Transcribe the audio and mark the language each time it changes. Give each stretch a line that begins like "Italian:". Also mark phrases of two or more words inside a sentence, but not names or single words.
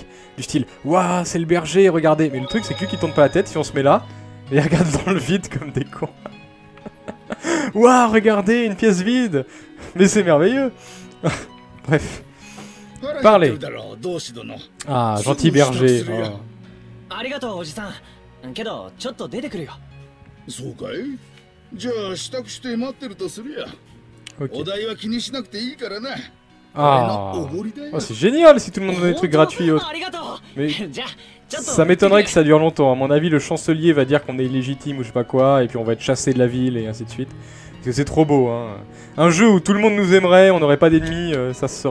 French: Du style, waouh, c'est le berger, regardez. Mais le truc, c'est que lui qui tourne pas la tête, si on se met là, et ils regardent dans le vide comme des cons. Waouh, regardez, une pièce vide. Mais c'est merveilleux. Bref. Parlez. Ah, gentil berger. Oh.
Japanese: ありがとうおじさん。けどちょっと出てくるよ。そうかい。じゃあ支度して待ってるとするや。お
French: Ok.
Japanese: 代は気にしなくていいからな。
French: Ah, oh, c'est génial si tout le monde donne des trucs gratuits et autres. Mais ça m'étonnerait que ça dure longtemps. À mon avis, le chancelier va dire qu'on est illégitime ou je sais pas quoi, et puis on va être chassé de la ville et ainsi de suite. Parce que c'est trop beau, hein. Un jeu où tout le monde nous aimerait, on n'aurait pas d'ennemis, ça se saurait.